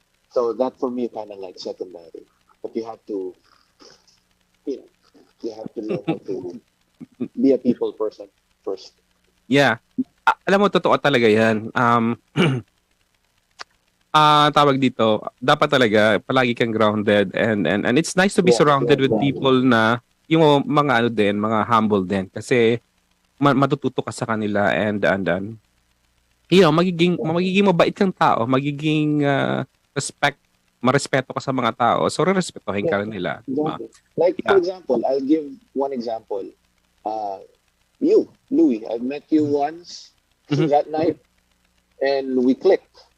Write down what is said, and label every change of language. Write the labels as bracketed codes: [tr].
[en] So that for me kind of like secondary. But you have to, you have to know how to be a people person first. [tl] Yeah. Alam mo, totoo talaga yan. Tawag dito, dapat talaga palagi kang grounded [en] and it's nice to be Yeah, surrounded with exactly. [tl] people na yung mga mga humble din kasi matututo ka sa kanila and magiging mabait kang tao, magiging marespeto ka sa mga tao. So rerespetuhin ka rin nila, di ba? [en] exactly. Like for Yeah. example, I'll give one example. You, Louis, I met you once Mhm. that night, and we clicked.